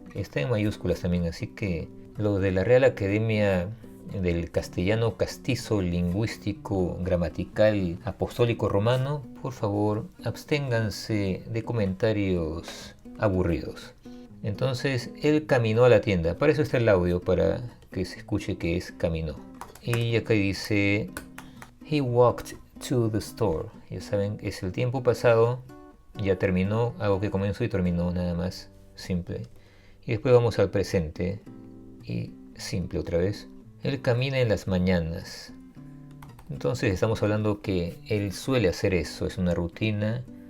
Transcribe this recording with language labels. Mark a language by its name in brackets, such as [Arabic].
[Spanish] Está en mayúsculas también, así que lo de la Real Academia del Castellano Castizo Lingüístico Gramatical Apostólico Romano, por favor, absténganse de comentarios aburridos. Entonces, él caminó a la tienda. Para eso está el audio, para que se escuche que es caminó. Y acá dice [English] he walked to the store. [Spanish] Ya saben, es el tiempo pasado, ya terminó, algo que comenzó y terminó, nada más, simple. Y después vamos al presente y simple otra vez. Él camina en las mañanas. Entonces estamos hablando que él suele hacer eso, es una rutina.